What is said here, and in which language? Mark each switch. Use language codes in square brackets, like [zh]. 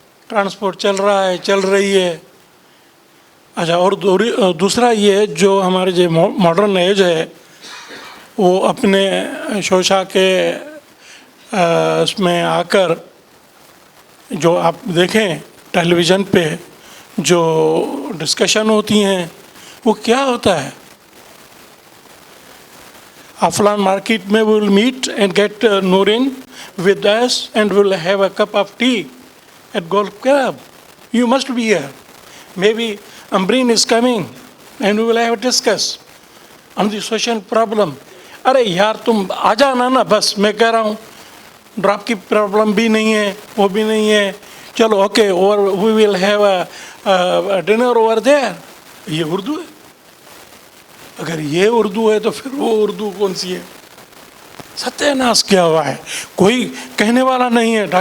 [hi] Transport चल रहा है, चल रही है। अच्छा, और दूसरा ये जो हमारे जो मॉडर्न एज है वो अपने शोशा के उसमें आकर जो आप देखें टेलीविज़न पे जो डिस्कशन होती हैं वो क्या होता है? [en] Aflan market में we will meet and get Noorin with us and we will have a cup of tea at Golf Club. You must be here. Maybe Ambreen is coming and we will have a discuss on the social problem. [hi] अरे यार तुम आ जाना ना, बस मैं कह रहा हूँ ड्रॉप की प्रॉब्लम भी नहीं है, वो भी नहीं है, चलो ओके, और [en] We will have a dinner over there. [hi] ये उर्दू है? अगर ये उर्दू है तो फिर वो उर्दू कौन सी है? सत्यानाश किया हुआ है, कोई कहने वाला नहीं है।